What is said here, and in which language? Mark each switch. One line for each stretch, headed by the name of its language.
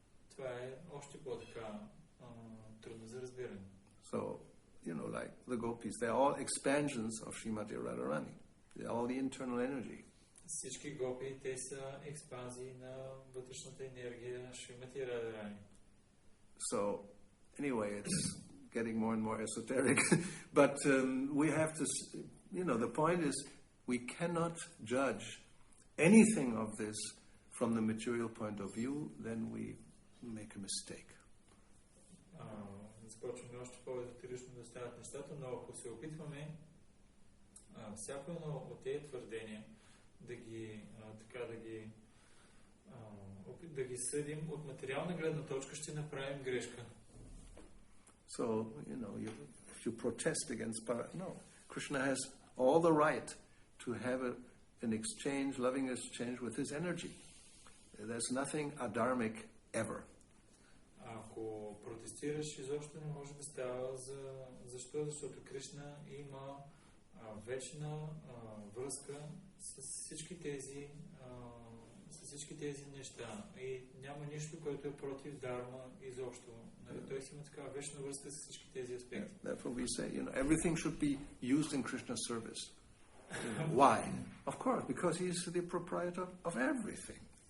Bulgarian: Това е още по-така трудно за разбиране.
English: So, like the gopis, they're all expansions of Srimati Radharani. They're all the internal energy.
Bulgarian: Всички гопи, те са експанзии на вътрешната енергия Шримати Радharani.
English: So, anyway, it's getting more and more esoteric. But we have to, the point is, we cannot judge anything of this from the material point of view, then we make a mistake.
Bulgarian: Започваме още по-езотерично да стават нещата, но ако се опитваме всяко едно от тези твърдения да ги съдим от материална гледна точка, ще направим грешка.
English: So, if you protest against Krishna has all the right to have an exchange, loving exchange with his energy. There's nothing adharmic ever.
Bulgarian: Ако протестираш, изобщо не може да става. Защо? Защото Кришна има вечна връзка с всички тези неща. И няма нищо, което е против дарма изобщо. Той си има такава вечна връзка с всички тези аспекти.
English: Therefore we say, everything should be used in Krishna's service. Why? Of course, because he is the proprietor of everything.